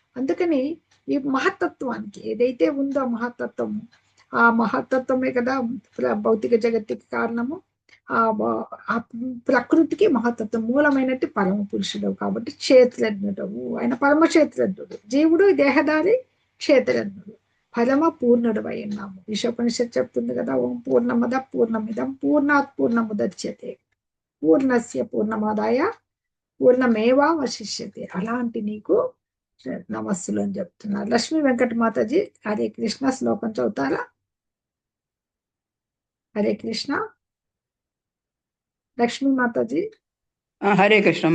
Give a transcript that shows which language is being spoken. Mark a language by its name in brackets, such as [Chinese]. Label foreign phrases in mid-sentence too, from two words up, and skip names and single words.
[Telugu] అందుకని ఈ మహత్తత్వానికి ఏదైతే ఉందో మహత్తత్వం ఆ మహత్తత్వమే కదా భౌతిక జగత్తుకి కారణము. ఆ ప్రకృతికి మహత్తత్వం మూలమైనట్టు పరమ పురుషుడు కాబట్టి క్షేత్రజ్ఞుడు. ఆయన పరమ క్షేత్రజ్ఞుడు. జీవుడు దేహదారి క్షేత్రజ్ఞుడు. పరమ పూర్ణుడు అయి ఉన్నాము. ఈశోపనిషత్తు చెప్తుంది కదా, [Sanskrit] ఓం పూర్ణమద పూర్ణమిదం పూర్ణాత్ పూర్ణముదచ్యతే పూర్ణస్య పూర్ణమాదాయ పూర్ణమేవావశిష్యతే. [Telugu] అలాంటి నీకు నమస్సులు అని చెప్తున్నారు. లక్ష్మీ వెంకట మాతాజీ హరే కృష్ణ శ్లోకం చదువుతారా? హరే కృష్ణ. లక్ష్మీ మాతాజీ హరే కృష్ణమ్మ.